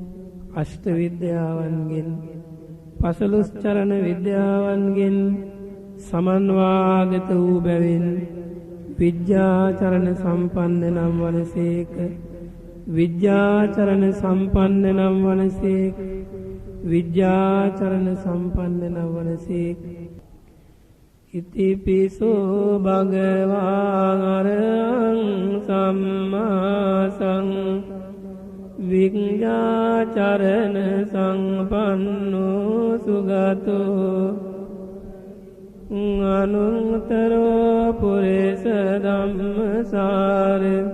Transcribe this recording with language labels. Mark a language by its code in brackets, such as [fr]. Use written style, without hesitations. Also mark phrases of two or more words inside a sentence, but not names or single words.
[si] අෂ්ට විද්‍යාවන්ගෙන් පසළොස් චරණ විද්‍යාවන්ගෙන් සමන්වාගත වූ බැවින් විද්‍යාචරණ සම්පන්න නම් වනසේක. විද්‍යාචරණ සම්පන්න නම් වනසේක. විද්‍යාචරණ සම්පන්න නම් වනසේක. [pi] ඉතිපිසෝ භගවා අරහං සම්මා විඤ්ඤාචරණ සංපන්නෝ සුගතෝ අනුත්තරෝ පුරිස ධම්මසාර